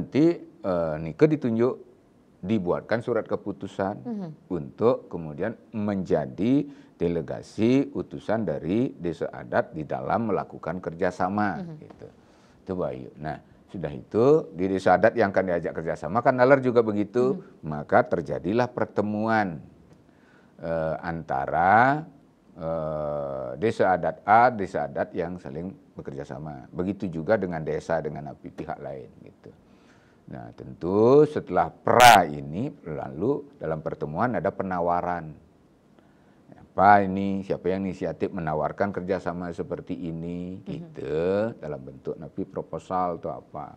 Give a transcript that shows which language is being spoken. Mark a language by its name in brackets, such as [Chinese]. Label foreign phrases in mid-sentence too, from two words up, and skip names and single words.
[Indonesian] Itu nanti nike ditunjuk dibuatkan surat keputusan untuk kemudian menjadi delegasi utusan dari desa adat di dalam melakukan kerjasama. Gitu. Itu Bayu. Nah, sudah itu di desa adat yang akan diajak kerjasama kan nalar juga begitu, maka terjadilah pertemuan antara desa adat A, desa adat yang saling bekerja sama. Begitu juga dengan desa dengan pihak lain gitu. Nah, tentu setelah pra ini lalu dalam pertemuan ada penawaran. Apa ini, siapa yang inisiatif menawarkan kerjasama seperti ini gitu dalam bentuk proposal atau apa.